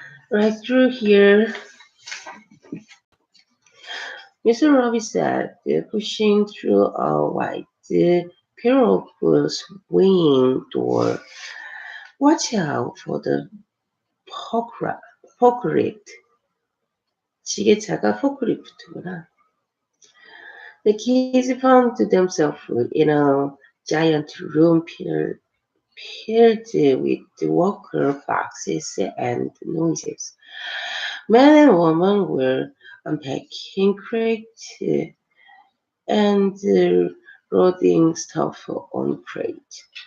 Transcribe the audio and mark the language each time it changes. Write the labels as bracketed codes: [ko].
[en] Right through here, Mr. Robbie said, pushing through a wide pair of swinging door. Watch out for the 포크리프트. [ko] 지게차가 포크리프트구나. [en] The kids found themselves in a giant room filled with worker boxes and noises. Men and women were unpacking crates and loading stuff on crates.